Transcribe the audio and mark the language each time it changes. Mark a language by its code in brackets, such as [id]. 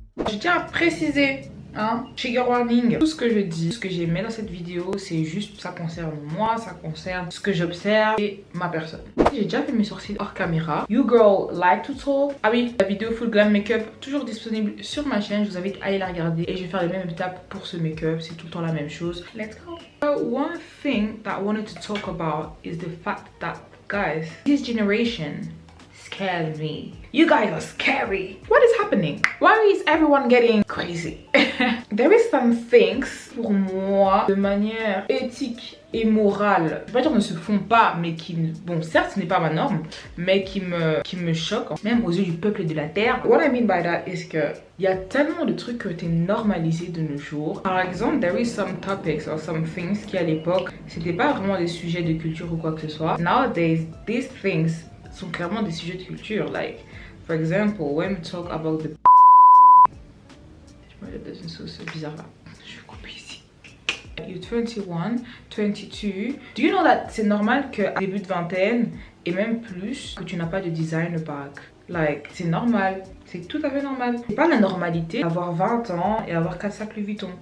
[fr] Je tiens à préciser, trigger warning, tout ce que je dis, ce que j'ai mis dans cette vidéo, c'est juste, ça concerne moi, ça concerne ce que j'observe et ma personne. J'ai déjà fait mes sourcils hors caméra. [en] You girl like to talk. [fr] Ah oui, la vidéo full glam makeup toujours disponible sur ma chaîne, je vous invite à aller la regarder et je vais faire les mêmes étapes pour ce make-up, c'est tout le temps la même chose. [en] Let's go. One thing that I wanted to talk about is the fact that, guys, this generation scares me. You guys are scary. What is happening? Why is everyone getting crazy? There is some things, [fr] pour moi, de manière éthique et morale, je vais pas dire ne se font pas, mais qui, bon, certes ce n'est pas ma norme, mais qui me choquent, même aux yeux du peuple et de la terre. [en] What I mean by that is [fr] que il y a tellement de trucs qui ont été normalisés de nos jours. Par exemple, [en] there is some topics or some things [fr] qui à l'époque, c'était pas vraiment des sujets de culture ou quoi que ce soit. [en] Nowadays, these things [fr] sont clairement des sujets de culture. [en] Like, for example, when we talk about the... [fr] Je me mets dans une sauce bizarre là. Je vais couper ici. [en] You're 21, 22. Do you know that [fr] c'est normal qu'à début de vingtaine, et même plus, que tu n'as pas de designer bag? Like, c'est normal. C'est tout à fait normal. C'est pas la normalité d'avoir 20 ans et avoir 4 sacs Louis Vuitton.